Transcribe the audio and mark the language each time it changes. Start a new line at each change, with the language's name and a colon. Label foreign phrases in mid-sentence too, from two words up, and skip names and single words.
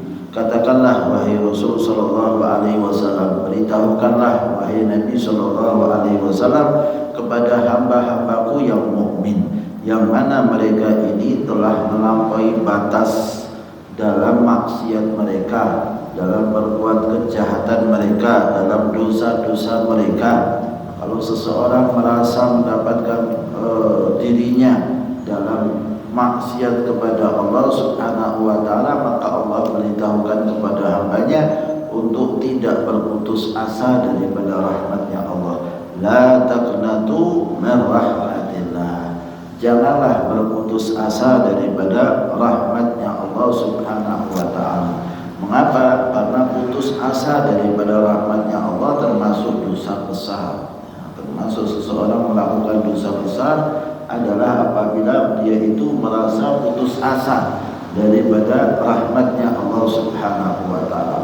Indonesian: Katakanlah wahai Rasul
Arabic: صلى الله عليه وسلم,
Indonesian: beritahukanlah wahai Nabi
Arabic: صلى الله عليه وسلم
Indonesian: kepada hamba-hambaku yang mukmin, yang mana mereka ini telah melampaui batas dalam maksiat mereka, dalam berbuat kejahatan mereka, dalam dosa-dosa mereka. Kalau seseorang merasa mendapatkan dirinya dalam maksiat kepada Allah
Arabic: سبحانه وتعالى,
Indonesian: maka Allah beritahukan kepada hambanya untuk tidak berputus asa daripada rahmatnya Allah.
Arabic: لا تقنطوا من رحمة الله.
Indonesian: Janganlah berputus asa daripada rahmatnya Allah
Arabic: سبحانه وتعالى.
Indonesian: Mengapa? Karena putus asa daripada rahmatnya Allah termasuk dosa besar. Termasuk seseorang melakukan dosa besar adalah apabila dia itu merasa putus asa daripada rahmatnya Allah
Arabic: سبحانه وتعالى.